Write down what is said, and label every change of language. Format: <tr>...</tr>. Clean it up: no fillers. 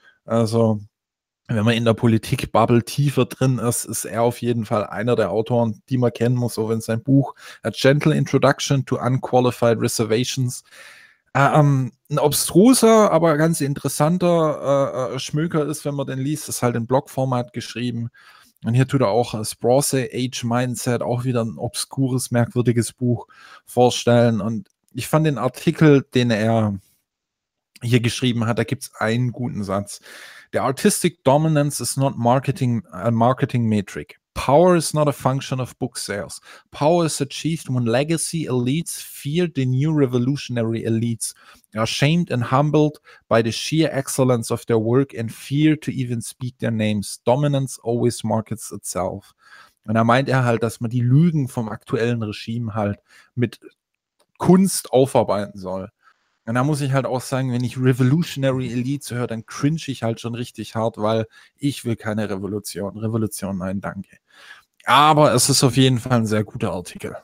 <de>Also wenn man in der Politik-Bubble tiefer drin ist, ist er auf jeden Fall einer der Autoren, die man kennen muss, auch wenn sein Buch A Gentle Introduction to Unqualified Reservations ein obstruser, aber ganz interessanter Schmöker ist, wenn man den liest, ist halt in Blogformat geschrieben. Und hier tut er auch das Bronze Age Mindset, auch wieder ein obskures, merkwürdiges Buch vorstellen. Und ich fand den Artikel, den er hier geschrieben hat, da gibt es einen guten Satz.</de> <en>The artistic dominance is not a marketing metric. Power is not a function of book sales. Power is achieved when legacy elites fear the new revolutionary elites, are shamed and humbled by the sheer excellence of their work and fear to even speak their names. Dominance always markets itself.</en> <de>Und da meint er halt, dass man die Lügen vom aktuellen Regime halt mit Kunst aufarbeiten soll. Und da muss ich halt auch sagen, wenn ich</de> <en>Revolutionary Elite</en> <de>höre, dann cringe ich halt schon richtig hart, weil ich will keine Revolution. Revolution, nein, danke. Aber es ist auf jeden Fall ein sehr guter Artikel.</de>